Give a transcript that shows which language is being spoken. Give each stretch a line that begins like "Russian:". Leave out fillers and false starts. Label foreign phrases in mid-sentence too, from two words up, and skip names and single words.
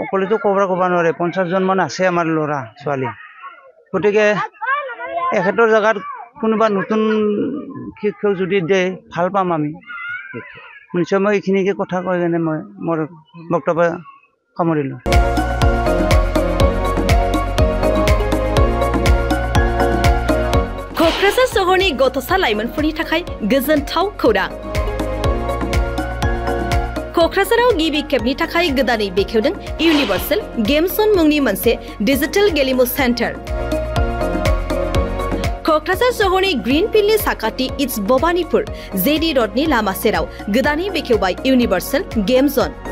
Assamese: অকলেতো ক'ব নোৱাৰে 50 জন মান আছে আমাৰ ল'ৰা ছোৱালী গতিকে এখেতৰ জেগাত কোনোবা নতুন শিক্ষক যদি দিয়ে ভাল পাম আমি নিশ্চয় মই এইখিনিকে কথা কৈ কেনে মই মোৰ বক্তব্য সামৰিলোঁ
Bodo: क'क्राझार सहरनि गथ'सा लाइमोनफोरनि थाखाय गोजोनथाव खौरां क'क्राझाराव गिबि खेबनि थाखाय गोदानै बेखेवदों इउनिभार्सेल गेम जोन मुंनि मोनसे डिजिटेल गेलेमु सेन्टार क'क्राझार सहरनि ग्रीनफील्डनि साखाथि इट्स भबानीपुर जेडी रडनि लामा सेराव गोदानै बेखेवबाय इउनिभार्सेल गेम जोन